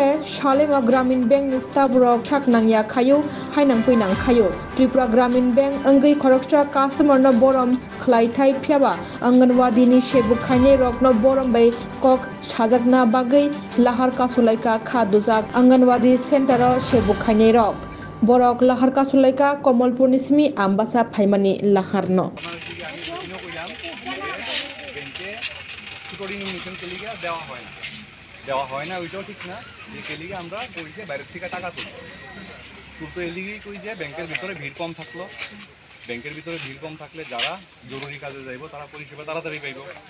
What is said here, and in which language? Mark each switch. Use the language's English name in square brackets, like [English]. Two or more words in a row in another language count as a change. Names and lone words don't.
[Kok Borok] सालेमा ग्रामीण बैंक नि स्टाफ रक थाकनांया खायु हायनां फैनां खायु त्रिपुरा ग्रामीण बैंक अंगै खरकसा कास्टमर न बरम खलाइथाय फ्याबा आंगनवाड़ी नि से बुखाइनाय रक न बरम बै कक साजाकना बागै लाहार कासुलाइका खा दुजाक आंगनवाड़ी सेंटर से बुखाइनाय रक बरक लाहार कासुलाइका कमलपुरनि सिमी आम्बासा फाइमानि लाहारनो [Bangla] দেওয়া হয় না ওইটাও ঠিক না যে কেলিগে আমরা কই যে বাইরে থেকে টাকা তুলি তুলতে এলিগেই কই যে ব্যাংকের ভিতরে ভিড় কম থাকলো ব্যাংকের ভিতরে ভিড় কম থাকলে যারা জরুরি কাজে যাইব তারা পরিষেবা তাড়াতাড়ি পাইব